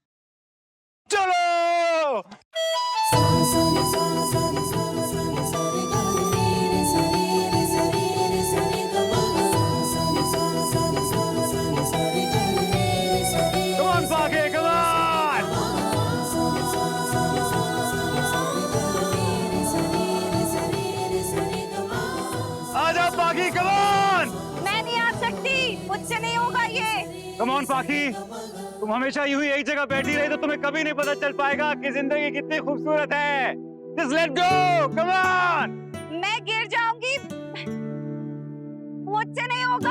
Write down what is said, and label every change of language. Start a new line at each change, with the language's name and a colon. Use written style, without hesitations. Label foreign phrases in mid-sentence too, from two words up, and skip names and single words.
English: चलो come on Paki, come on आजा Paki, come on
Hindi: मैं नहीं आ सकती, मुझसे नहीं होगा ये।
English: come on Paki,
Hindi: तुम हमेशा यूं ही एक जगह बैठी रही तो तुम्हें कभी नहीं पता चल पाएगा कि जिंदगी कितनी खूबसूरत है।
English: Just let go, come on।
Hindi: मैं गिर जाऊंगी, मुझसे नहीं होगा।